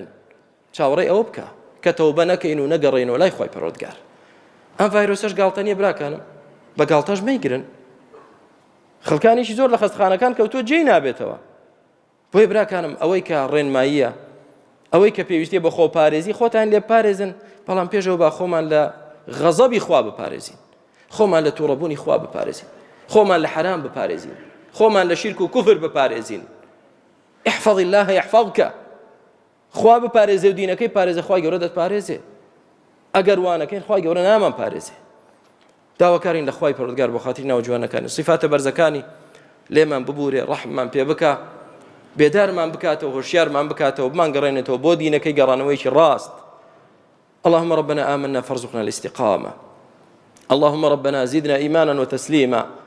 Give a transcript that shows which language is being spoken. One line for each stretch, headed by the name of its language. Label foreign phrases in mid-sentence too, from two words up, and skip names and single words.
Central Kurdish: چاوەڕێی ئەوە بکە کە تەوبە نەکەین و نەگەڕێنەوە لای خوای پەروەردگار ئەم ڤایرۆسەش گاڵتە نییە براکانم بە گاڵتەش مەیگرن خەڵکانێکی زۆر لە خەستەخانەکان کەوتووە جێی نابێتەوە بۆیە براکانم ئەوەی کە ڕێنماییە ئەوەی کە پێویستیە بە خۆپارێزی خۆتان لێ پارێزن بەڵام پێشەوە با خۆمان لە غەزەبی خوا بپارێزین خۆمان لە تووڕەبوونی خوا بپارێزین خۆمان لە حرام بپارێزین خۆمان لە شیرک و کوفر بپارێزین
Arabic: احفظ الله
Central Kurdish: يحفظك خوا بپارێزێ و دینەکەی پارێزە خوای گەورە دەتپارێزێ ئەگەر وانەکەین خوای گەورە نامان پارێزێ داواکارین لە خوای پەروەردگار بۆ خاتری ناوجوانەکانی صفاتە بەرزەکانی لێمان ببورێ ڕەحممان پێ بکە بێدارمان بکاتەوە هۆشیارمان بکاتەوە بمانگەڕێنێتەوە بۆ دینەکەی گەڕانەوەیکی ڕاست
Arabic: اللهم ربنا آمنا فارزقنا الاستقامة اللهم ربنا زدنا إيمانا وتسليما